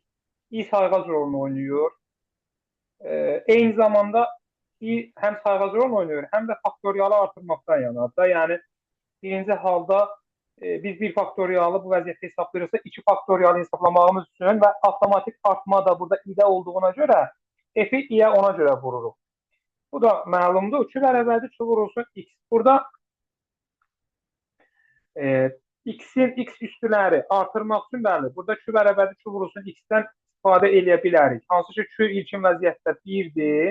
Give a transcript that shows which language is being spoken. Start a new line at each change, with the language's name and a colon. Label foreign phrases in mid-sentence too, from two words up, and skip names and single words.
Azerbaijani: i sayğac rolunu oynayır. Eyni zamanda i həm sayğac rolunu oynayır, həm də faktorialı artırmaqdan yanadır. Yəni birinci halda biz bir faktorialı bu vəziyyətdə hesablayırsa 2 faktorialı hesablamağımız üçün və avtomatik artma da burada i-də olduğuna görə f-i i-yə ona görə vururuq. Bu da məlumdur. 2 bərabərdir 2 vurulsun x. Burada x-in x üstüləri artırmaq üçün bəli, burada 2 bərabərdir 2 vurulsun x-dən istifadə edə bilərik. Hansı ki 2 ilkin vəziyyətdə 1-dir.